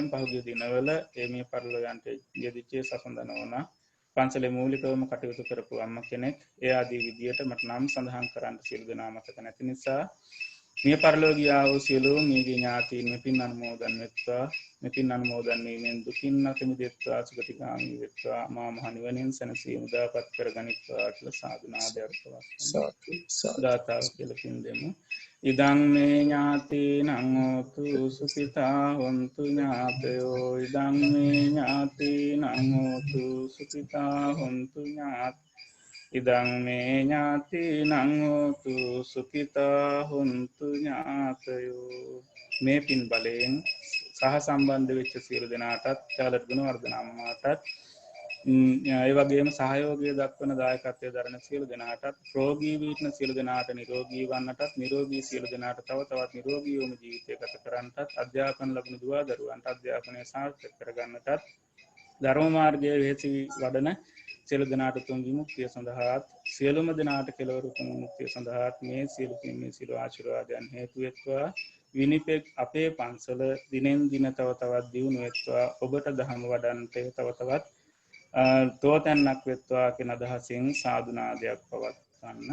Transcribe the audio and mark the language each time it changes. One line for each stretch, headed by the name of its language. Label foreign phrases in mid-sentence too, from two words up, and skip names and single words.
Sinhala: පහුගිය දිනවල මේ පරලෝකයන්ට යෙදිච්ච සසඳනවන පන්සලේ මූලිකවම කටයුතු කරපු අම්ම කෙනෙක් ඒ ආදී විදියට මට නම් සඳහන් කරන්න සියලු දෙනා මතක නැති නිසා මිය පරලෝකියා වූ සියලු මියගේ ඥාතීන් මෙපින් අනුමෝදන් වෙත්වා මෙපින් අනුමෝදන් වීමෙන් දුකින් නැත මිදෙත්වා සුගතිගාමී වෙත්වා මා මහ නිවනින් සැනසීම උදාපත් කරගනිත්වා කියලා සාදුනාදයක් පවත්වමු සාදු සාදු ගාථාව කියලා පින් දෙමු
Pali: ඉදං මේ ඥාතීනං හෝතු සුඛිතා හොන්තු ඥාතයෝ ඉදං මේ ඥාතීනං හෝතු සුඛිතා හොන්තු ඥාතයෝ ඉදං මේ ඥාතීනං හෝතු සුඛිතා හොන්තු ඥාතයෝ
Sinhala: මේ පින් බලයෙන් සහ සම්බන්ධ වෙච්ච සියලු දෙනාටත් චාලත් ගුණවර්ධන අම්මාටත් ඒ වගේම සහයෝගය දක්වන දායකත්වයේ දරන සියලු දෙනාටත් රෝගී වීන සියලු දෙනාට නිරෝගී වන්නටත් නිරෝගී සියලු දෙනාට තව තවත් නිරෝගී වූ ජීවිතය ගත කරන්නටත් අධ්‍යාපන ලැබුණු දුවා දරුවන්ට අධ්‍යාපනය සාර්ථක කරගන්නටත් ධර්ම මාර්ගයේ වෙහෙසි වඩන සියලු දෙනාට උතුම් විමුක්තිය සඳහාත් සියලුම දෙනාට කෙලවර උතුම් විමුක්තිය සඳහාත් මේ සියලු පින් මේ සියලු ආශිර්වාදයන් හේතු වෙත්වා විනිපෙක් අපේ පන්සල දිනෙන් දින තව තවත් දියුණු වෙත්වා ඔබට ධර්ම වඩන්නට තව තවත් තෝතැන්නක් වෙත්වා කියන අදහසින් සාදුනාදයක් පවත්වන්න